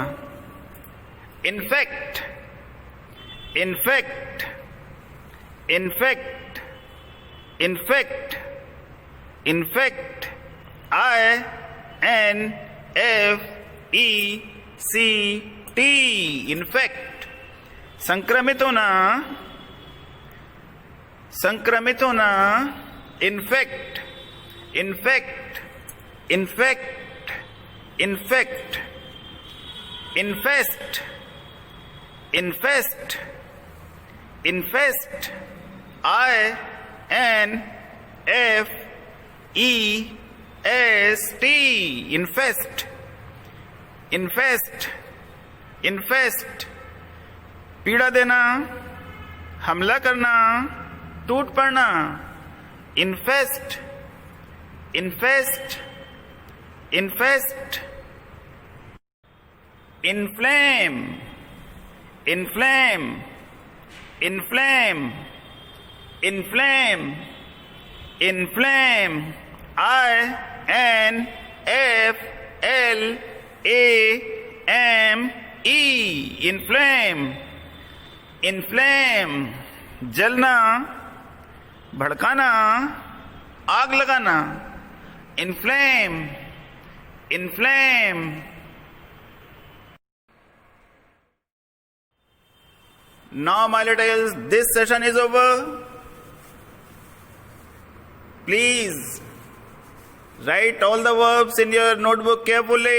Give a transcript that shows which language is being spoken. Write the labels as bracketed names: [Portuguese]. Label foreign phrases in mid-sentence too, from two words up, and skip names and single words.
[English] infect, infect, infect, infect, infect, I-N-F-E-C-T, infect, [Hindi] संक्रमित होना, संक्रमित होना। [English] infect, infect, infect, infect, infest, infest, infest, I-N-F-E-S-T, infest, infest, infest, [Hindi] पीड़ा देना, हमला करना, टूट पड़ना। [English] infest, infest, infest, inflame, inflame, inflame, inflame, inflame. I-N-F-L-A-M-E, inflame, inflame. [Hindi] जलना, भड़काना, आग लगाना. [English] Inflame, inflame. Now, my littles, this session is over. Please write all the verbs in your notebook carefully.